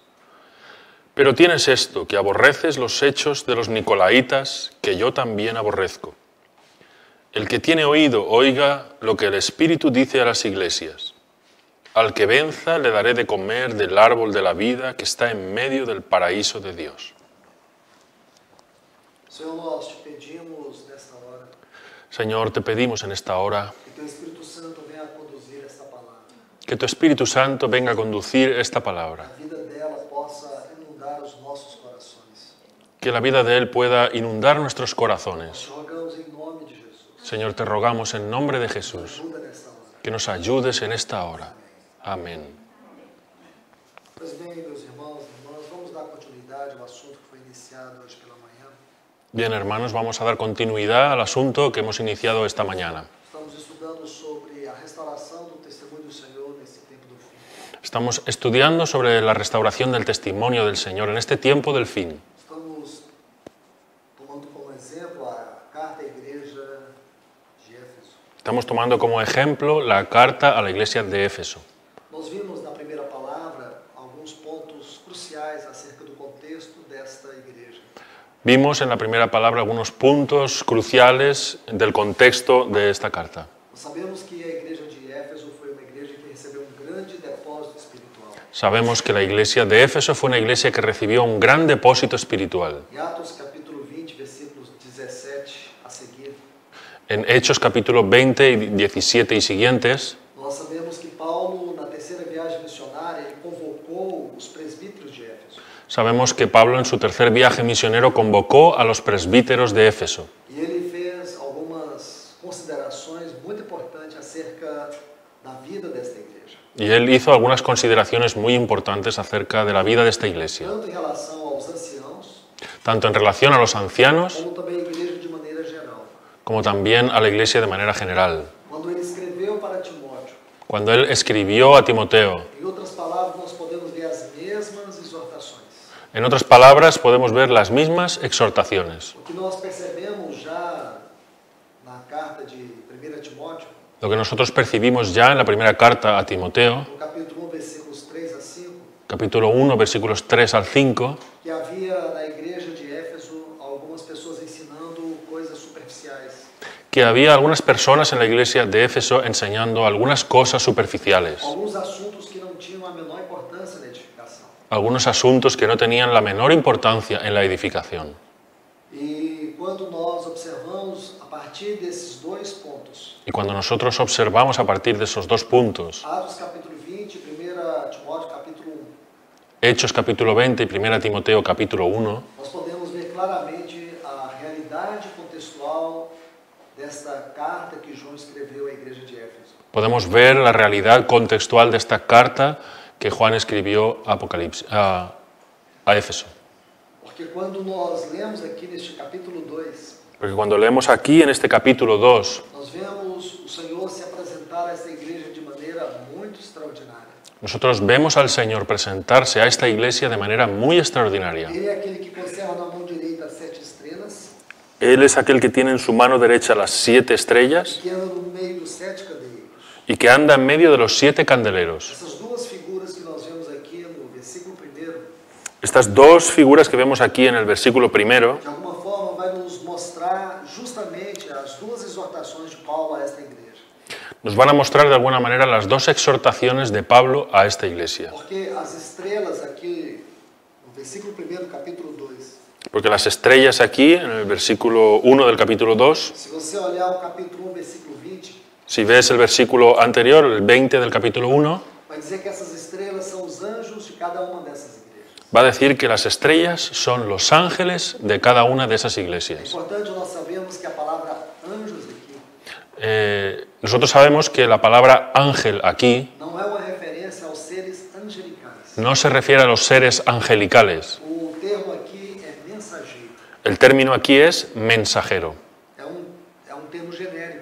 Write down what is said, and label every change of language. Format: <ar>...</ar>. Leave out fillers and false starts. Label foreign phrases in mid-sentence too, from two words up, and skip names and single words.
<es>Pero tienes esto, que aborreces los hechos de los nicolaítas, que yo también aborrezco. El que tiene oído, oiga lo que el Espíritu dice a las iglesias. Al que venza le daré de comer del árbol de la vida que está en medio del paraíso de Dios.</es> <pt>Senhor, nós te pedimos nesta hora</pt> <es>Señor, te pedimos en esta hora</es> <pt>que teu Espírito Santo venha a conduzir esta palavra.</pt> <es>que tu Espíritu Santo venga a conducir esta palabra,</es> <pt>A vida dela possa inundar os nossos corações.</pt> <es>que la vida de Él pueda inundar nuestros corazones.</es> <pt>Te rogamos em nome de Jesus.</pt> <es>Señor, te rogamos en nombre de Jesús</es> <pt>Ajuda nesta hora.</pt> <es>que nos ayudes en esta hora. Amén.</es> <pt>Pois bem, meus irmãos e irmãs, vamos dar continuidade ao assunto que foi iniciado hoje pela manhã.</pt> <es>Bien, hermanos, vamos a dar continuidad al asunto que hemos iniciado esta mañana.</es> <pt>Estamos estudando sobre a restauração do testemunho do Senhor nesse tempo do fim.</pt> <es>Estamos estudiando sobre la restauración del testimonio del Señor en este tiempo del fin.</es> <pt>Estamos tomando como exemplo a carta à igreja de Éfeso.</pt> <es>Estamos tomando como ejemplo la carta a la iglesia de Éfeso.</es> <pt>Nós vimos na primeira palavra alguns pontos cruciais acerca do contexto desta igreja.</pt> <es>Vimos en la primera palabra algunos puntos cruciales del contexto de esta carta.</es> <pt>Nós sabemos que a igreja de Éfeso foi uma igreja que recebeu um grande depósito espiritual.</pt> <es>Sabemos que la iglesia de Éfeso fue una iglesia que recibió un gran depósito espiritual.</es> <pt>Em Atos capítulo 20, versículos 17 a seguir,</pt> <es>En Hechos capítulo 20 y 17 y siguientes,</es> <pt>nós sabemos que Paulo, na terceira viagem missionária, ele convocou os presbíteros de Éfeso.</pt> <es>sabemos que Pablo en su tercer viaje misionero convocó a los presbíteros de Éfeso.</es> <pt>E ele fez algumas considerações muito importantes acerca da vida desta igreja.</pt> <es>Y él hizo algunas consideraciones muy importantes acerca de la vida de esta iglesia,</es> <pt>Tanto em relação aos anciãos,</pt> <es>tanto en relación a los ancianos</es> <pt>como também a igreja de maneira geral.</pt> <es>como también a la iglesia de manera general.</es> <pt>Quando ele escreveu para Timóteo,</pt> <es>Cuando él escribió a Timoteo,</es> <pt>em outras palavras, nós podemos ver as mesmas exortações.</pt> <es>en otras palabras, podemos ver las mismas exhortaciones.</es> <pt>O que nós percebemos já na carta de 1 Timóteo,</pt> <es>Lo que nosotros percibimos ya en la primera carta a Timoteo,</es> <pt>no capítulo 1, versículos 3 a 5,</pt> <es>capítulo 1, versículos 3 al 5,</es> <pt>que havia na igreja de Éfeso algumas pessoas ensinando coisas superficiais.</pt> <es>que había algunas personas en la iglesia de Éfeso enseñando algunas cosas superficiales,</es> <pt>Alguns assuntos que não tinham a menor importância na edificação.</pt> <es>algunos asuntos que no tenían la menor importancia en la edificación.</es> <pt>E quando nós observamos a partir desses dois pontos,</pt> <es>Y cuando nosotros observamos a partir de esos dos puntos,</es> <pt>Atos capítulo 20, 1 Timóteo capítulo 1,</pt> <es>Hechos capítulo 20 y 1 Timoteo capítulo 1,</es> <pt>nós podemos ver claramente a realidade contextual desta carta que João escreveu à igreja de Éfeso.</pt> <es>podemos ver la realidad contextual de esta carta que Juan escribió a Éfeso.</es> <pt>Porque quando nós lemos aqui neste capítulo 2,</pt> <es>Porque cuando leemos aquí en este capítulo 2,</es> <pt>nós vemos o Senhor se apresentar a esta igreja de maneira muito extraordinária.</pt> <es>nosotros vemos al Señor presentarse a esta iglesia de manera muy extraordinaria.</es> <pt>Ele é aquele que conserva na mão direita as 7 estrelas,</pt> <es>Él es aquel que tiene en su mano derecha las 7 estrellas</es> <pt>que anda no meio dos 7 candeeiros.</pt> <es>y que anda en medio de los 7 candeleros.</es> <pt>Essas duas figuras que nós vemos aqui no versículo 1,</pt> <es>Estas dos figuras que vemos aquí en el versículo primero,</es> <pt>de alguma forma vai nos mostrar justamente as duas exortações de Paulo a esta igreja.</pt> <es>nos van a mostrar de alguna manera las dos exhortaciones de Pablo a esta iglesia.</es> <pt>Porque as estrelas aqui, no versículo 1 do capítulo 2,</pt> <es>Porque las estrellas aquí, en el versículo 1 del capítulo 2,</es> <pt>se você olhar o capítulo 1, versículo 20,</pt> <es>si ves el versículo anterior, el 20 del capítulo 1,</es> <pt>Vai dizer que essas estrelas são os anjos de cada uma dessas igrejas.</pt> <es>Va a decir que las estrellas son los ángeles de cada una de esas</es> <pt>É</pt> <es>iglesias.</es> <pt>importante nós sabemos que a palavra anjos aqui</pt> <es>Nosotros sabemos que la palabra ángel aquí</es> <pt>não é uma referência aos seres angelicais.</pt> <es>no se refiere a los seres angelicales.</es> <pt>O termo aqui é mensageiro.</pt> <es>El término aquí es mensajero.</es> <pt>É um termo genérico.</pt>